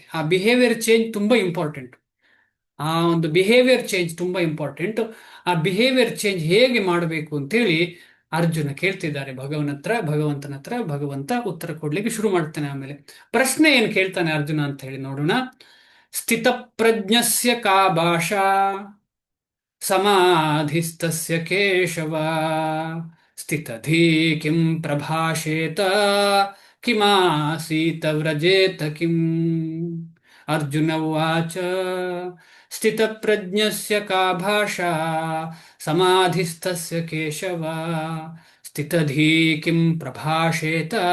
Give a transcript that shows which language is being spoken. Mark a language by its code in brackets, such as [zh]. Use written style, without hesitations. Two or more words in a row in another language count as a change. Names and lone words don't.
[kn] ಆ [en] behavior change [kn] ತುಂಬಾ ಇಂಪಾರ್ಟೆಂಟ್. ಆ ಒಂದು [en] behavior change [kn] ತುಂಬಾ ಇಂಪಾರ್ಟೆಂಟ್. ಆ [en] behavior change [kn] ಹೇಗೆ ಮಾಡಬೇಕು ಅಂತೇಳಿ ಅರ್ಜುನ ಕೇಳ್ತಿದ್ದಾರೆ ಭಗವಂತನ ಹತ್ರ. ಭಗವಂತ ಉತ್ತರ ಕೊಡ್ಲಿಕ್ಕೆ ಶುರು ಮಾಡ್ತಾನೆ. ಆಮೇಲೆ ಪ್ರಶ್ನೆ ಏನು ಕೇಳ್ತಾನೆ ಅರ್ಜುನ ಅಂತ ಹೇಳಿ ನೋಡೋಣ. [sa] ಸ್ಥಿತಪ್ರಜ್ಞಸ್ಯ ಕಾ ಭಾಷಾ समाधिस्तस्य केशव स्थितधी किं प्रभाषेत किमासीत व्रजेत किम् अर्जुन उवाच स्थितप्रज्ञस्य का भाषा समाधिस्तस्य केशव स्थितधी किं प्रभाषेत